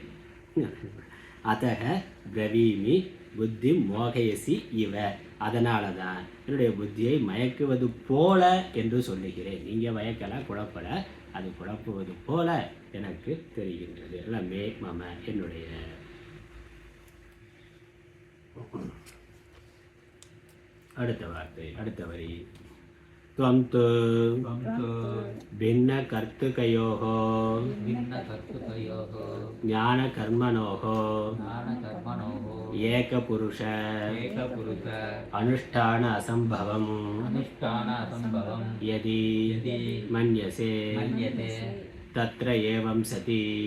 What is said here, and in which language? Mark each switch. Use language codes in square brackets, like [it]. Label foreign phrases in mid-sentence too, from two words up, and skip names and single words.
[sa] अतः ब्रवीमि बुद्धि मोहयसि इव, [ta] அதனால தான் என்னுடைய புத்தியை மயக்குவது போல என்று சொல்லுகிறேன். நீங்கள் மயக்கலை, குழப்பலை, அது குழப்புவது போல எனக்கு தெரிகின்றது. எல்லாம் [sa] मे मम [ta] என்னுடைய. அடுத்த வார்த்தை, அடுத்த வரி. [sa] त्वं तु भिन्नकर्तृकयोः ज्ञानकर्मणोः एकपुरुष अनुष्ठान असंभवम् यदि मन्यसे तत्र एवं सति